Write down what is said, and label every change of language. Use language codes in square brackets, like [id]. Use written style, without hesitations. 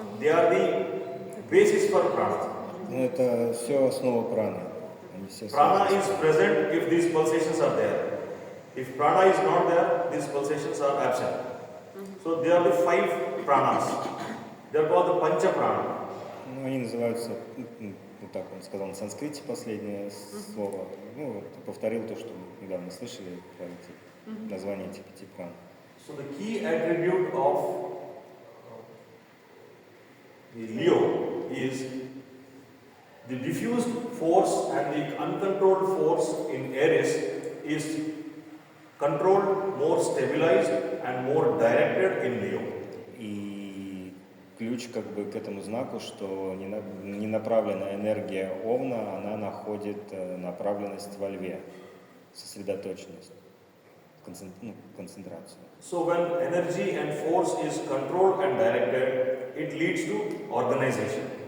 [en] They are the basis for prana. [ru] Ну, это все основа праны. Они все [en] Prana [ru] связаны. [en] is present if these pulsations are there. If prana is not there, these pulsations are absent. So there are the 5 pranas. They are called the pancha prana. [ru] Ну, они называются, вот так он сказал на санскрите последнее слово. Ну, вот, повторил то, что мы недавно слышали про эти названия этих 5 пран. [en] So the key attribute of the Leo is the diffused force and the uncontrolled force in Aries is controlled, more stabilized and more directed in Leo. [ru] И ключ как бы к этому знаку, что ненаправленная энергия Овна, она находит направленность во Льве, сосредоточенность, концентрацию. [en] So when energy and force is controlled and directed, it leads to organization.